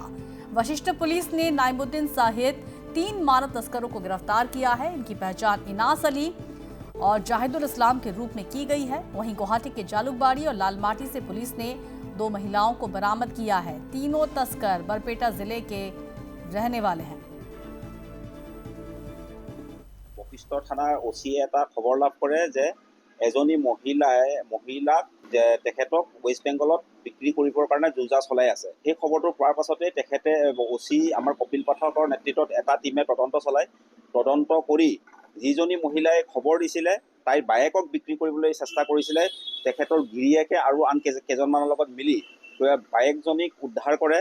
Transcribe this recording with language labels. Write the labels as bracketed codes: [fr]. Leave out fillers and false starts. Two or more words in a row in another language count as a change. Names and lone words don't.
[hi] वशिष्ठ पुलिस ने नाइमुद्दीन सहित 3 मानव तस्करों को गिरफ्तार किया है। इनकी पहचान इनास अली और जाहिदुल इस्लाम के रूप में की गई है। वहीं गुवाहाटी के जालुकबाड़ी और लालमाटी से पुलिस ने 2 महिलाओं को बरामद किया है। तीनों तस्कर बरपेटा जिले के रहने वाले हैं। [as] বশিষ্ঠ থানাৰ ওচিয়ে এটা খবৰ লাভ কৰে যে এজনী মহিলাক তেখেতক ৱেষ্ট বেংগলত বিক্ৰী কৰিবৰ কাৰণে যোজা চলাই আছে। সেই খবৰটো পোৱাৰ পাছতে তেখেতে ওচি আমাৰ কপিল পাঠকৰ নেতৃত্বত এটা টিমে তদন্ত কৰি যিজনী মহিলাই খবৰ দিছিলে তাইৰ বায়েকক বিক্ৰী কৰিবলৈ চেষ্টা কৰিছিলে, তেখেতৰ গিৰিয়েকে আৰু আন কেইজনমানৰ লগত মিলি বায়েকজনীক উদ্ধাৰ কৰে।